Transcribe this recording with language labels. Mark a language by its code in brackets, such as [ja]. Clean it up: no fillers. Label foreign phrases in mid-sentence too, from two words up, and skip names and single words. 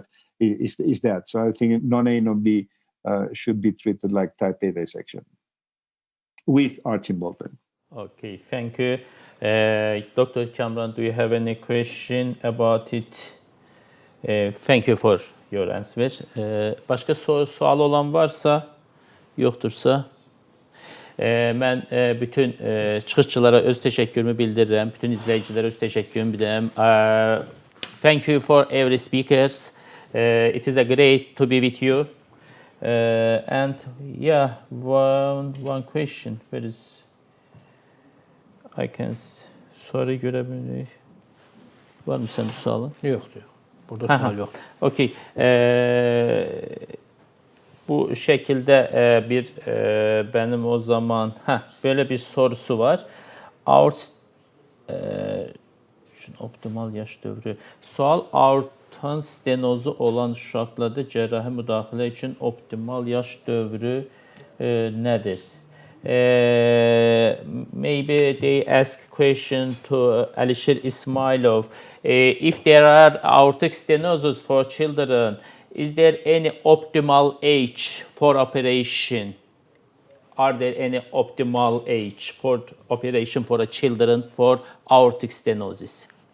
[en] So I think non-A, non-B should be treated like type A dissection with arch involvement. Okay, thank you. Dr. Cameron, do you have any question about it? Thank you for your answer. [az] Başka sual olan varsa, yoktursa mən bütün çıxışçılara öz təşəkkürümü bildirirəm, bütün izləyicilərə öz təşəkkürümü bildirirəm. [en] Thank you for every speakers. It is a great to be with you. And yeah, one question. Where is I can [tr] soru görebilirim. Var mı senin sualın? [az] Yoxdur. Burada sual yox. [en] Okay. [tr] Bu şekilde benim o zaman böyle bir sorusu var. [az] Optimal yaş dövrü. Sual aortan stenozu olan uşaqlarda cərrahi müdaxilə üçün optimal yaş dövrü nədir? [en] Maybe they ask question to Alişir İsmailov. If there are aortic stenosis for children, is there any optimal age for operation? Are there any optimal age for operation for a children for aortic stenosis?